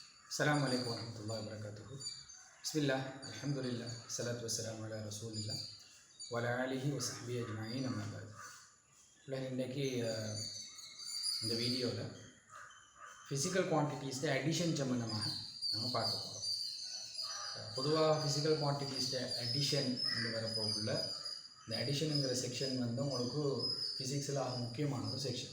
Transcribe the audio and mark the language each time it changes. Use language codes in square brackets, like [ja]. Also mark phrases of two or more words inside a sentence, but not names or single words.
[ar] السلام عليكم ورحمة الله وبركاته. بسم الله، الحمد لله، الصلاة والسلام على رسول الله وعلى آله وصحبه أجمعين أما بعد. [ta] இன்னைக்கு இந்த வீடியோவில் [en] physical quantities addition [ta] சம்பந்தமாக நம்ம பார்க்க போகிறோம். பொதுவாக [en] physical quantities addition [ta] என்று வரப்போக்குள்ள இந்த அடிஷனுங்கிற செக்ஷன் வந்து உங்களுக்கு ஃபிசிக்ஸில் முக்கியமான ஒரு செக்ஷன்.